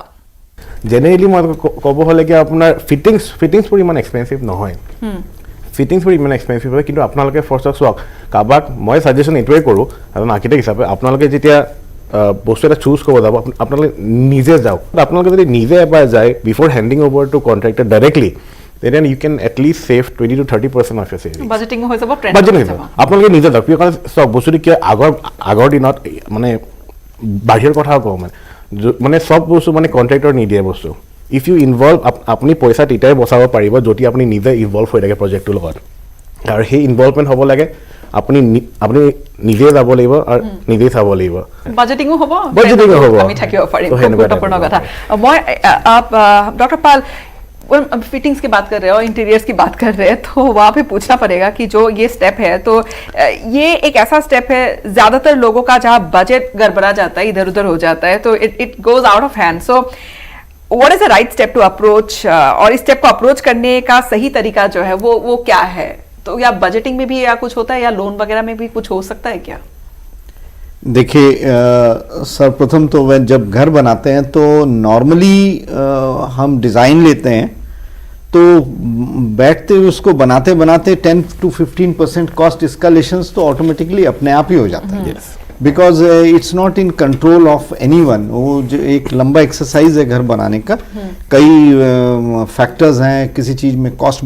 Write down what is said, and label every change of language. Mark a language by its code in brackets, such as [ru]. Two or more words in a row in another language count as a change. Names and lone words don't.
[as] জেনেৰেলি মই ক'ব হলে কি আপোনাৰ ফিটিংছ বোৰ ইমান এক্সপেন্সিভ নহয় ফিটিংছ বোৰ ইমান এক্সপেন্সিভ হয় কিন্তু আপোনালোকে ফৰ্চত চাওক কাবাক মই সাজেশন এটোৱে কৰো কাৰণ আৰ্কিটেক্ট হিচাপে আপোনালোকে যেতিয়া বস্তু এটা চুজ কৰিব যাব আপোনালোকে নিজে যাওক আপোনালোকে যদি নিজে এবাৰ যায় [en] before handing over to contractor directly then you can at least save 20 to 30% of your savings [as] budgeting হৈ যাব ট্ৰেন্ড budgeting হৈ যাব আপোনালোকে নিজে যাওক কাৰণ সব বস্তুটো কি আগৰ দিনত মানে বাহিৰৰ কথা কওঁ মানে সব বস্তু মানে কন্ট্ৰাক্টৰ নিদিয়ে বস্তু [en] if you involve [as] আপুনি পইচা তিতাই বচাব পাৰিব যদি আপুনি নিজে ইনভলভ হৈ থাকে প্ৰজেক্টটোৰ লগত আৰু সেই ইনভলভমেন্ট হ'ব লাগে আপুনি নিজে যাব লাগিব আৰু নিজে চাব লাগিব বাজেটিংও হ'ব আমি থাকিব পাৰিম গুৰুত্বপূৰ্ণ কথা মই ডক্টৰ পাল [hi] फिटिंग्स की बात कर रहे हो इंटीरियर्स की बात कर रहे हैं तो वहाँ पे पूछना पड़ेगा कि जो ये स्टेप है तो ये एक ऐसा स्टेप है ज्यादातर लोगों का जहाँ बजट गड़बड़ा जाता है इधर उधर हो जाता है तो [en] it goes out of hand so what is the right step to approach [hi] और इस स्टेप को अप्रोच करने का सही तरीका जो है वो क्या है तो या बजटिंग में भी या कुछ होता है या लोन वगैरह में भी कुछ हो सकता है क्या देखिए सर्वप्रथम तो वह जब घर बनाते हैं तो नॉर्मली हम डिज़ाइन लेते हैं तो बैठते हुए उसको बनाते 10 to 15% [en] cost escalations [hi] तो ऑटोमेटिकली अपने आप ही हो जाते हैं [en] because it's not in control of anyone [hi] वो जो एक लंबा एक्सरसाइज है घर बनाने का कई फैक्टर्स हैं किसी चीज़ में कॉस्ट